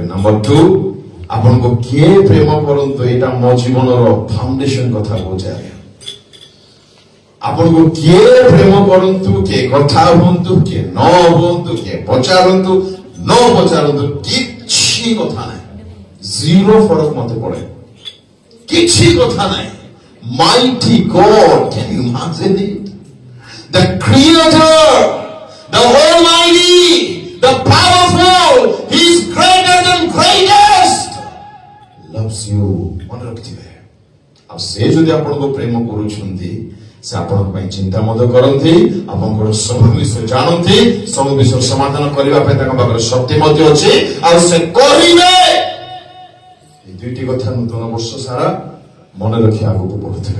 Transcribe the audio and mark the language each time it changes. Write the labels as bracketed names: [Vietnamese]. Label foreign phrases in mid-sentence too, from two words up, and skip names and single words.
[Odia] ନମ୍ବର 2, ଆପଣଙ୍କୁ କିଏ ପ୍ରେମ କରନ୍ତୁ, ଏଇଟା ମୋ ଜୀବନର ଫାଉଣ୍ଡେସନ କଥା କହୁଛି। ଆଜ୍ଞା, ଆପଣଙ୍କୁ କିଏ ପ୍ରେମ କରନ୍ତୁ, କିଏ କଥା ହୁଅନ୍ତୁ, କିଏ ନ ହୁଅନ୍ତୁ, କିଏ ପଚାରନ୍ତୁ ନ ପଚାରନ୍ତୁ, କିଛି କଥା ନାହିଁ, ଜିରୋ ଫରକ ମତେ ପଡେ, କିଛି କଥା ନାହିଁ। [English] Mighty God, can you imagine it? The Creator, the Almighty, the Powerful, He is greater than greatest, loves [Odia] କରିଥିବେ ଆଉ ସେ ଯଦି ଆପଣଙ୍କୁ ପ୍ରେମ କରୁଛନ୍ତି ସେ ଆପଣଙ୍କ ପାଇଁ ଚିନ୍ତା ମଧ୍ୟ କରନ୍ତି ଆପଣଙ୍କର ସବୁ ବିଷୟ ଜାଣନ୍ତି ସବୁ ବିଷୟ ସମାଧାନ କରିବା ପାଇଁ ତାଙ୍କ ପାଖରେ ଶକ୍ତି ମଧ୍ୟ ଅଛି ଆଉ ସେ କରିବେ [Bangla] এই দুইটি কথা নতুন [Odia] ବର୍ଷ ସାରା ମନେ ରଖି ଆଗକୁ ବଢୁଥିବେ।